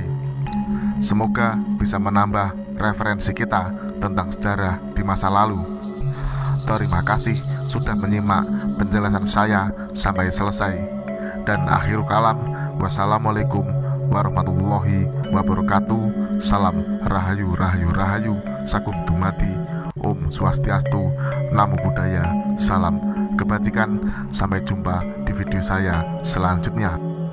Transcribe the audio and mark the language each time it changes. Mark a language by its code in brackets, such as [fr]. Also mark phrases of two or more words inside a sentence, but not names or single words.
[id] Semoga bisa menambah referensi kita tentang sejarah di masa lalu. Terima kasih sudah menyimak penjelasan saya sampai selesai. [ar] Dan آخر الكلام، والسلام عليكم ورحمة الله وبركاته. [id] Salam rahayu rahayu rahayu, sakum dumadi, [ban] Om Swastiastu, [pi] Namo Buddhaya, [id] salam kebajikan. Sampai jumpa di video saya selanjutnya.